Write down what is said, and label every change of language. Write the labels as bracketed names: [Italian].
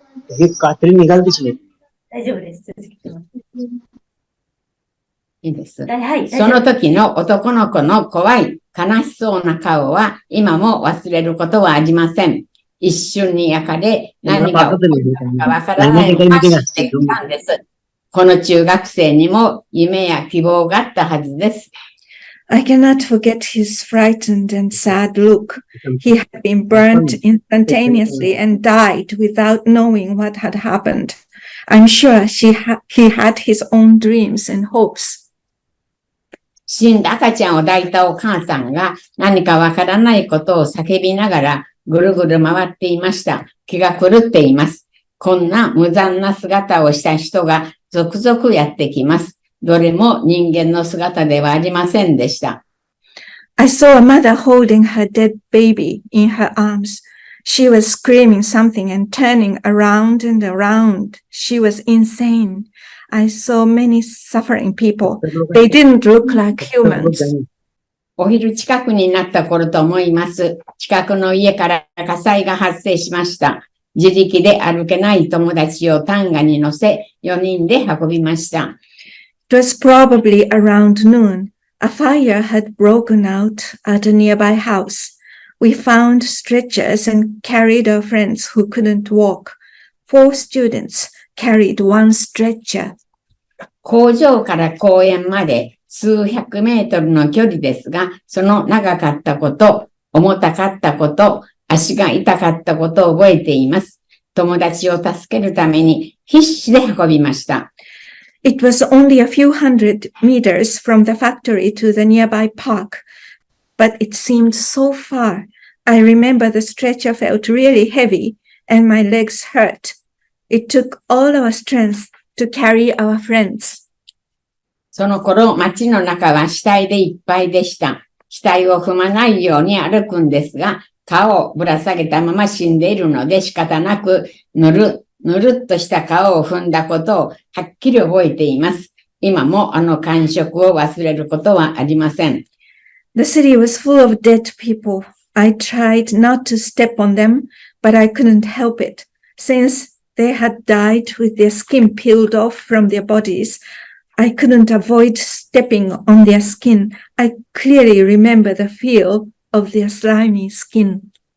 [Japanese] 大丈夫です。続けてます。いいです。はい。その時の男の子の怖い悲しそうな顔は今も忘れることはありません。一瞬に焼かれ何が起こったかわからないまま死んできたんです。この中学生にも夢や希望があったはずです。 [English] I cannot forget his frightened and sad look. He had been burnt instantaneously and died without knowing what had happened. I'm sure he had his own dreams and hopes. [Japanese] 死んだ赤ちゃんを抱いたお母さんが何かわからないことを叫びながらぐるぐる回っていました。気が狂っています。こんな無残な姿をした人が続々やってきます。どれも人間の姿ではありませんでした。 [English] I saw a mother holding her dead baby in her arms. She was screaming something and turning around and around. She was insane. I saw many suffering people. They didn't look like humans. [Japanese] お昼近くになった頃と思います。近くの家から火災が発生しました。自力で歩けない友達を担架に乗せ、4人で運びました。 [English] It was probably around noon. A fire had broken out at a nearby house. We found stretchers and carried our friends who couldn't walk. 4 students carried one stretcher. [Japanese] 工場から公園まで数百メートルの距離ですが、その長かったこと、重たかったこと、足が痛かったことを覚えています。友達を助けるために必死で運びました。 [English] It was only a few hundred meters from the factory to the nearby park, but it seemed so far. I remember the stretcher felt really heavy and my legs hurt. It took all our strength to carry our friends. [Japanese] その頃、街の中は死体でいっぱいでした。死体を踏まないように歩くんですが、皮をぶら下げたまま死んでいるので仕方なく、ぬるっとした皮を踏んだことをはっきり覚えています。今もあの感触を忘れることはありません。 [English] The city was full of dead people. I tried not to step on them, but I couldn't help it. Since they had died with their skin peeled off from their bodies, I couldn't avoid stepping on their skin. I clearly remember the feel of their slimy skin.